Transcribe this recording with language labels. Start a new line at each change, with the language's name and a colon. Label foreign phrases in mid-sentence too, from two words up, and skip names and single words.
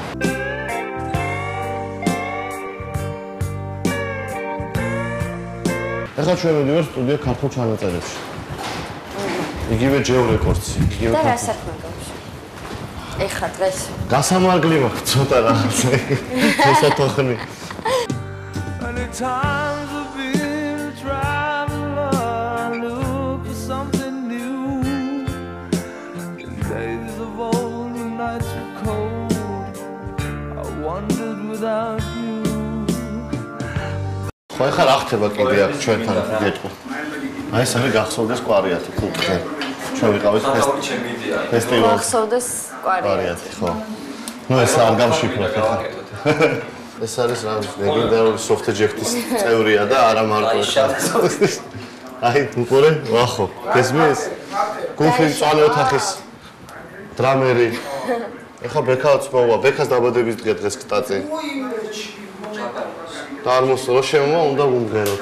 Georgian: ახლა ჩვენ მივიდივართ სტუდია ქართულ ჩანაწერებში იგივე ჯეო რეკორდსი იგივე და რა საქმე გაქვს ეხლა დღეს გასამარგლი მაქვს ცოტა რაღაცა ესათოხნი
English: times I've been a traveler, look for something new. In days of old, when nights were cold, I wandered without you.
Georgian: ხო ახლა რა ხდება კიდე აქ ჩვენთან გეტყვი. აი ეს არის გახსოვდეს კვარიათი კუთხე. ჩვენ ვიყავით ფესტივალში. გახსოვდეს კვარიათი. ხო. ნუ ეს არ გამშიფროთ ახლა. ეს არის რა ლეგენდარული soft-eject-ის წევრია და არა მარტო აი უყურე ვახო გესმის გულფრინ წვალე ოთახის დრამერი ეხა ბექაც მოვა ბექას დაბადების დღე დღეს კტაწი და არ მოსულა შემოვა უნდა ვუმღეროთ